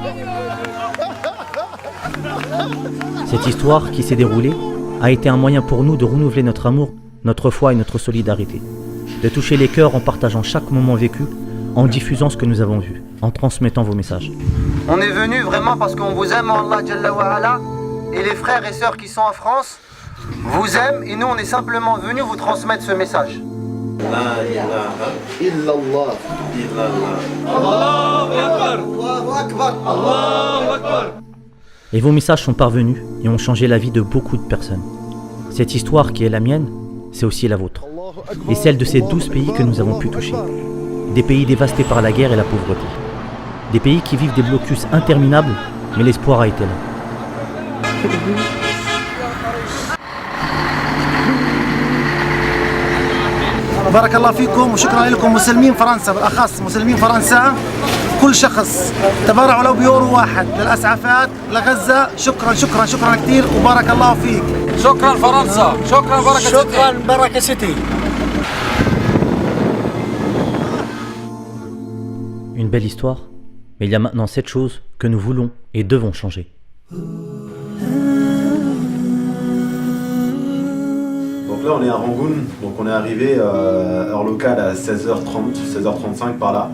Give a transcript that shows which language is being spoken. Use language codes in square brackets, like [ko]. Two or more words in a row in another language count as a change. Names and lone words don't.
[fr] Cette histoire qui s'est déroulée a été un moyen pour nous de renouveler notre amour, notre foi et notre solidarité, de toucher les cœurs en partageant chaque moment vécu, en diffusant ce que nous avons vu, en transmettant vos messages. On est venu vraiment parce qu'on vous aime, [ar] الله جل وعلا, [fr] et les frères et sœurs qui sont en France vous aiment, et nous on est simplement venus vous transmettre ce message. [ar] لا إله إلا الله. الله أكبر. الله أكبر. الله أكبر. [fr] Et vos messages sont parvenus et ont changé la vie de beaucoup de personnes. Cette histoire qui est la mienne, c'est aussi la vôtre. Et celle de ces 12 pays que nous avons pu toucher. Des pays dévastés par la guerre et la pauvreté. Des pays qui vivent des blocus interminables, mais l'espoir a été là. [ar] بارك الله فيكم وشكرا لكم مسلمين فرنسا بالاخص مسلمين فرنسا كل شخص تبرعوا لو بيورو واحد للاسعافات لغزه شكرا شكرا شكرا كثير وبارك الله فيك شكرا فرنسا شكرا بركه سيتي شكرا بركه سيتي. [fr] Une belle histoire, mais il y a maintenant 7 choses que nous voulons et devons changer. Donc là on est à Rangoon, donc on est arrivé heure locale à 16h30, 16h35 par là.